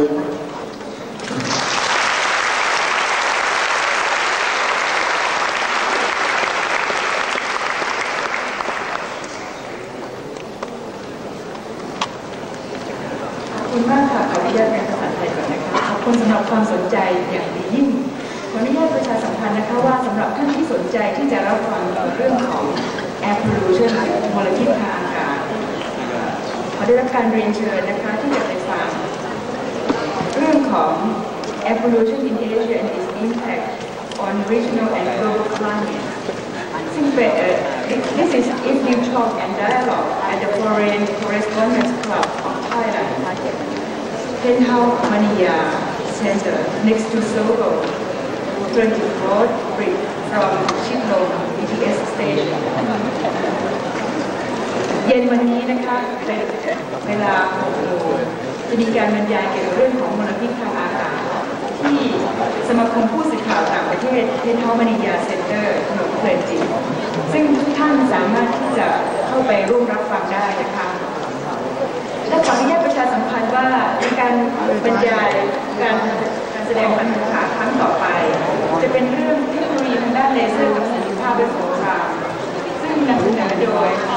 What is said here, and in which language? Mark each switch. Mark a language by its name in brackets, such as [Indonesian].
[Thai] ขอบคุณมากค่ะขออนุญาตเป็นภาษาไทยก่อนนะคะขอบคุณสำหรับความสนใจอย่างยิ่งขออนุญาตประชาสัมพันธ์นะคะว่าสำหรับท่านที่สนใจที่จะรับฟังเรื่องของ air pollution มลพิษทางอากาศ ขอได้รับการเรียนเชิญนะคะที่จะไปฟังเรื่องของ [English] air pollution in Asia and its impact on regional and global climate. This is evening talk and dialogue at the Foreign Correspondents Club of Thailand, Penthouse Mania Center next to Sogo, 24th Street from Chitlong BTS station. [Thai] เย็นวันนี้นะคะเป็นเวลา6 โมงจะมีการบรรยายเกี่ยวกับเรื่องของมลพิษทางอากาศที่สมาคมผู้สื่อข่าวต่างประเทศเพนท์เฮาส์มานิยาเซ็นเตอร์ถนนเพลินจิตซึ่งทุกท่านสามารถที่จะเข้าไปร่วมรับฟังได้นะคะและขออนุญาตประชาสัมพันธ์ว่าในการบรรยายการแสดงบรรยากาศครั้งต่อไปจะเป็นเรื่องเทคโนโลยีทางด้านเลเซอร์กับสัญญาภาพและสงครามซึ่งนำเสนอโดย